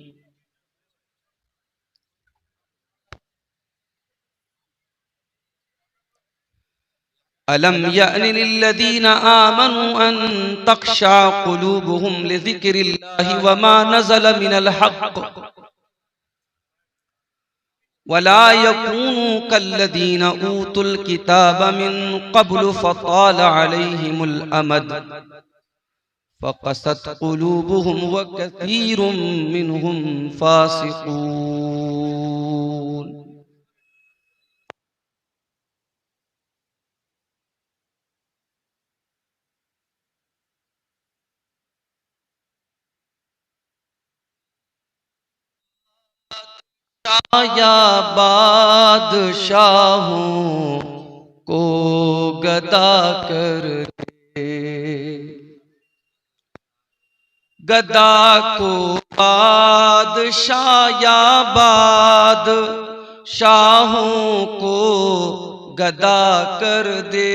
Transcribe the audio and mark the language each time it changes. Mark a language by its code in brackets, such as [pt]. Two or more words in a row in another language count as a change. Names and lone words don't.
[ar] ألم يأن للذين آمنوا أن تخشع قلوبهم لذكر الله وما نزل من الحق ولا يكونوا كالذين أوتوا الكتاب من قبل فطال عليهم الأمد فقست قلوبهم وكثير منهم فاسقون. [ur] یا بادشاہوں کو گدا کر دے، گدا کو بادشاہ یا بادشاہوں کو گدا کر دے.